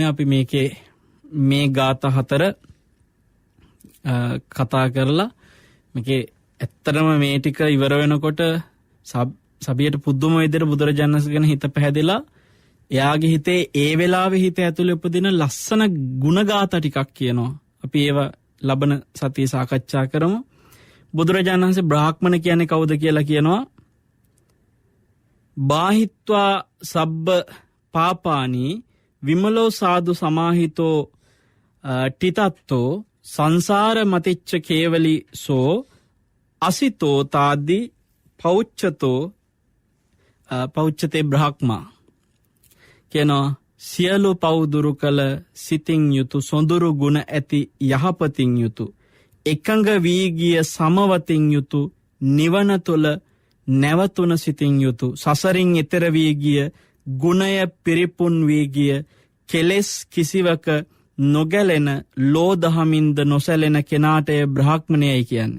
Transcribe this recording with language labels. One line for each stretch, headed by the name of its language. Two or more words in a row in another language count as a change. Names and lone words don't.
Sinhala: අපි මේකේ මේ ගාථා 4 කතා කරලා මේකේ ඇත්තටම මේ ටික ඉවර වෙනකොට සබියට පුදුම විදිහට බුදුරජාණන් ගැන හිත පැහැදිලා එයාගේ හිතේ ඒ වෙලාවේ හිත ඇතුලේ උපදින ලස්සන ගුණ ගාථා ටිකක් කියනවා. අපි ඒව ලබන සතියේ සාකච්ඡා කරමු. බුදුරජාණන් වහන්සේ බ්‍රාහ්මණ කියන්නේ කවුද කියලා කියනවා.
Pali: බාහිත්වා සබ්බ පාපානි විමලෝ සාදු සමාහිතෝ ටිතත්තෝ සංසාර මතිච්ච කේවලි සෝ අසිතෝ තාද්දි පෞච්චතේ බ්‍රහ්මා කියනවා.
Sinhala: සියලු පවුදුරු කළ සිතින් යුතු සොඳුරු ගුණ ඇති යහපතින් යුතු එකඟ වී ගිය සමවතින් යුතු නිවන තුළ නැවතුන සිතින් යුතු සසරින් එතර වී ගිය ගුණය පිරිපුන් වී ගිය කෙලෙස් කිසිවක නොගැලෙන ලෝදහමින්ද නොසැලෙන කෙනාට බ්‍රාහ්මණයයි කියන්නේ.